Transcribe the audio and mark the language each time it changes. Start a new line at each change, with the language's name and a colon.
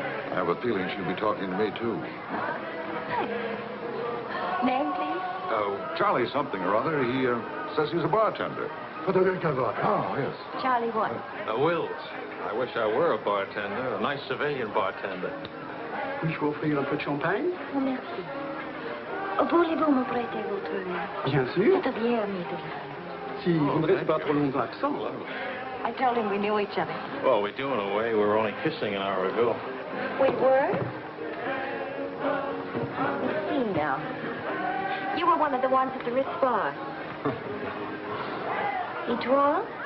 English: I have a feeling she'll be talking to me, too. Name, please? Charlie something or other. He says he's a bartender. Oh, yes. Charlie what? Wills. I wish I were a bartender, a nice civilian bartender.
French: Puis-je vous offrir un peu de champagne? Oh, merci. Voulez-vous me prêter votre main? Bien sûr. C'est bien, Mr. Si vous ne restez pas trop longtemps absent.
English: I told him we knew each other. Well, we do in a way. We were only kissing an hour ago. We were? Let's see now. You were one of the ones at the Ritz bar.
French: Et toi?